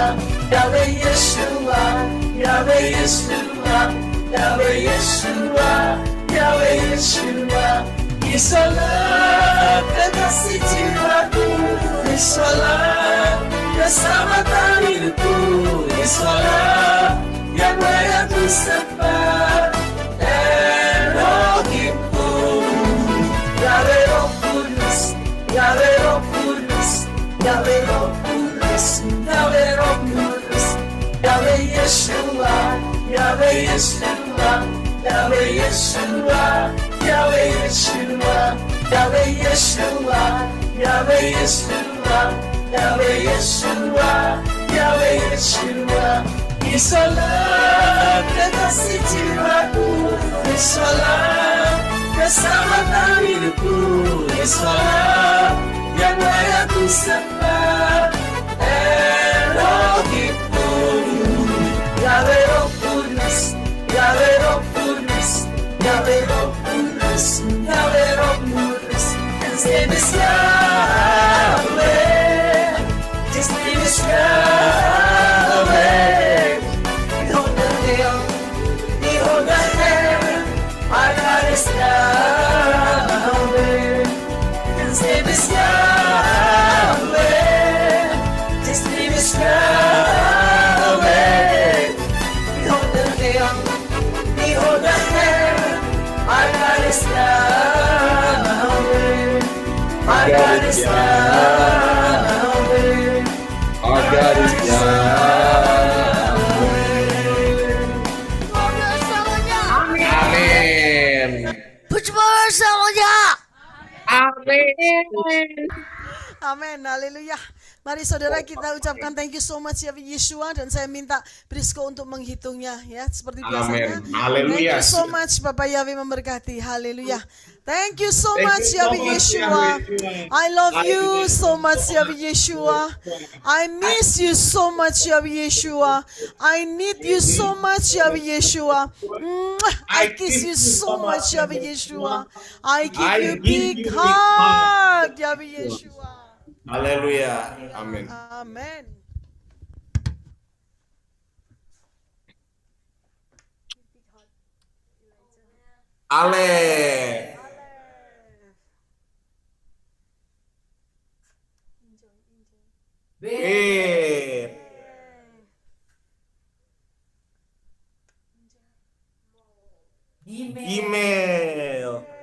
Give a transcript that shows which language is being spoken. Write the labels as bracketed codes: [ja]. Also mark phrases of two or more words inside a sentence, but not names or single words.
[id] Yahweh Yeshua, Yahweh Yeshua, Yahweh Yeshua, Yahweh Yeshua, Yesuslah kekasih jiwaku, Yesuslah keselamatan hidupku, Yesuslah yang layak ku sembah, Elohimku. Yahweh Roh Kudus, Yahweh Roh Kudus, Yahweh Roh Kudus, Yahweh Roh Kudus, Yahweh Yeshua, Yahweh Yeshua, Yahweh Yeshua, Yahweh Yeshua, Yahweh Yeshua, Yahweh Yeshua, Yahweh Yeshua, Yahweh Yeshua. Yesuslah kekasih jiwaku, Yesuslah keselamatan hidupku, Yesuslah yang layak ku sembah, Elohimku. Yahweh Roh Kudus, Yahweh Roh Kudus, Yahweh Roh Kudus, Yahweh Roh Kudus. [en] His name is Yahweh, His name is Yahweh. Behold the hill, behold the heaven, our God is Yahweh. His name is Yahweh, His name is Yahweh. Behold the hill, behold the heaven, our God is Yahweh. Our God is Yahweh. Our God is Yahweh. [id] Amin. Puji bersamanya. Amin. Amin, haleluya. Mari saudara kita ucapkan [en] thank you so much [id] ya Yeshua, dan saya minta Brisco untuk menghitungnya ya seperti biasanya. Haleluya. [en] Thank you so much, [id] Bapak Yahweh memberkati. Haleluya. [en] Thank you so much Yahweh Yeshua. I love you so much Yahweh Yeshua. I miss you so much Yahweh Yeshua. I need you so much Yahweh Yeshua. I kiss you so much Yahweh Yeshua. I give you big hug Yahweh Yeshua. [id] Haleluya. Amin. Amin. Ale. Email.